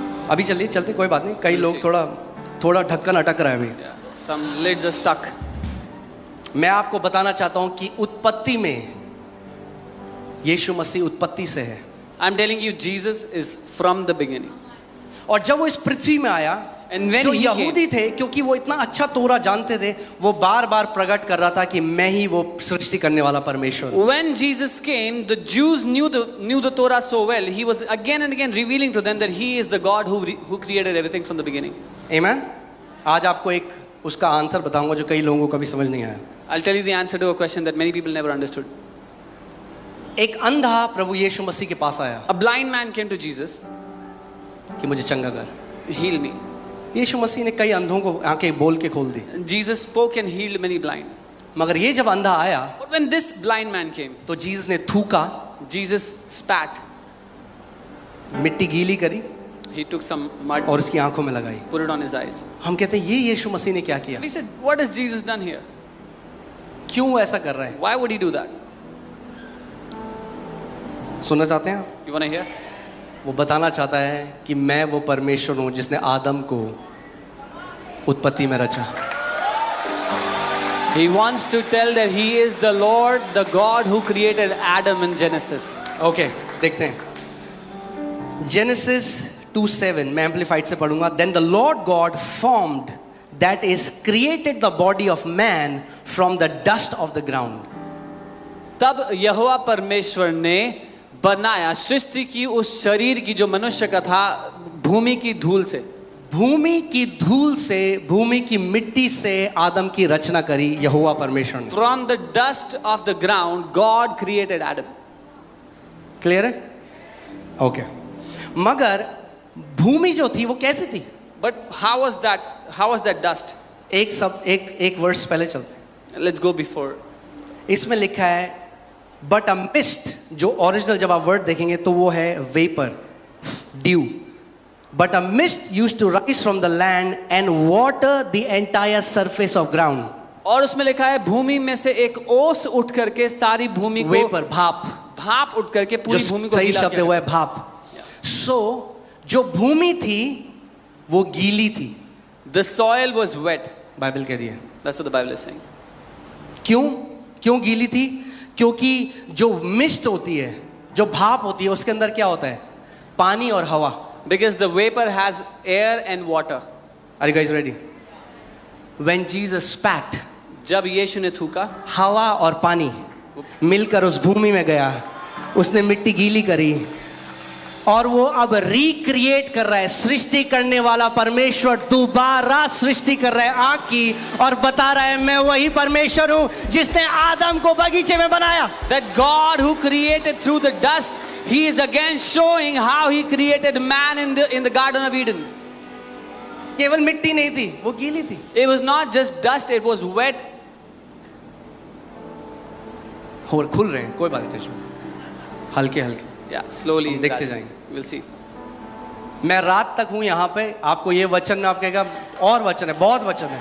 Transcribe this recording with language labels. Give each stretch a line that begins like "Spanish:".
Hindi: अभी चलिए चलते, कोई बात नहीं. कई लोग थोड़ा ढक्कन अटक रहा है अभी.
English: Some lids are stuck.
Hindi: मैं आपको बताना चाहता हूं कि उत्पत्ति में यीशु मसीह उत्पत्ति से है,
English: I'm telling you, Jesus is from the beginning.
Hindi: और जब वो इस पृथ्वी में आया,
English: And when
Hindi: जो
English: he
Hindi: यहूदी थे, क्योंकि वो इतना अच्छा तोरा जानते थे, वो बार बार प्रकट कर रहा था कि मैं ही वो सृष्टि करने वाला परमेश्वर हूं।
English: When Jesus came, the Jews knew the Torah so well. He was again and again revealing to them that He is the God who created everything from the beginning. Amen?
Hindi: आज आपको एक उसका आंसर बताऊंगा जो कई लोगों को कभी समझ नहीं आया।
English: I'll tell you the answer to a question that many people never understood.
Hindi: एक अंधा प्रभु यीशु मसीह के पास आया
English: A blind man came to Jesus,
Hindi: कि मुझे चंगा कर।
English: heal me.
Hindi: यीशु मसीह ने कई अंधों को आंखें बोल के खोल दी,
English: Jesus spoke and healed many blind.
Hindi: मगर ये जब अंधा आया
English: But when this blind man came,
Hindi: तो जीसस ने थूका,
English: Jesus spat.
Hindi: मिट्टी गीली करी
English: He took some mud,
Hindi: और उसकी आंखों में लगाई।
English: put it on his eyes.
Hindi: हम कहते हैं ये यीशु मसीह ने क्या किया,
English: We said, what has Jesus done here?
Hindi: क्यों वो ऐसा कर रहा है?
English: Why would He do that?
Hindi: सुनना चाहते हैं आप?
English: You want to hear?
Hindi: वो बताना चाहता है कि मैं वो परमेश्वर हूं जिसने आदम को उत्पत्ति में रचा।
English: He wants to tell that He is the Lord, the God who created Adam in Genesis.
Hindi: Okay, देखते हैं जेनेसिस 2:7, मैं एम्पलीफाइड से पढ़ूंगा।
English: Then the Lord God formed, that is created the body of man from the dust of the ground.
Hindi: तब यहोवा परमेश्वर ने बनाया, सृष्टि की उस शरीर की जो मनुष्य का था भूमि की धूल से। भूमि की धूल से, भूमि की मिट्टी से आदम की रचना करी यहोवा परमेश्वर ने।
English: From the dust of the ground, God created Adam.
Hindi: Clear है? ओके। मगर भूमि जो थी वो कैसी थी?
English: But how was that dust?
Hindi: एक वर्ष पहले चलते हैं।
English: Let's go before.
Hindi: इसमें लिखा है
English: but a mist,
Hindi: जो ओरिजिनल जब आप वर्ड देखेंगे तो वो है vapour, due.
English: But a mist used to rise from the land and water the entire surface of ground.
Hindi: और उसमें लिखा है भूमि में से एक ओस उठ करके सारी भूमि को,
English: vapour,
Hindi: भाप उठ करके पूरी भूमि को सही गीला शब्द किया। हुआ है भाप। सो जो भूमि थी वो गीली थी।
English: The soil was wet.
Hindi: Bible कह रही है।
English: That's what the Bible is saying.
Hindi: क्यों गीली थी? क्योंकि जो मिस्ट होती है, जो भाप होती है, उसके अंदर क्या होता है? पानी और हवा।
English: Because the vapor has air and water. Are you guys ready? When Jesus spat,
Hindi: जब यीशु ने थूका, हवा और पानी मिलकर उस भूमि में गया, उसने मिट्टी गीली करी और वो अब रिक्रिएट कर रहा है। सृष्टि करने वाला परमेश्वर दोबारा सृष्टि कर रहा है आग की, और बता रहा है मैं वही परमेश्वर हूं जिसने आदम को बगीचे में बनाया।
English: that God who created through the dust, He is again showing how He created man in the Garden of Eden.
Hindi: केवल मिट्टी नहीं थी, वो गीली थी।
English: It was not just dust, it was wet.
Hindi: और खुल रहे हैं, कोई बात नहीं, हल्के हल्के।
English: Yeah, slowly.
Hindi: हम देखते
English: gradually.
Hindi: जाएंगे।
English: We'll see.
Hindi: मैं रात तक हूं यहाँ पे, आपको ये वचन में आप कहेगा और वचन है, बहुत वचन है।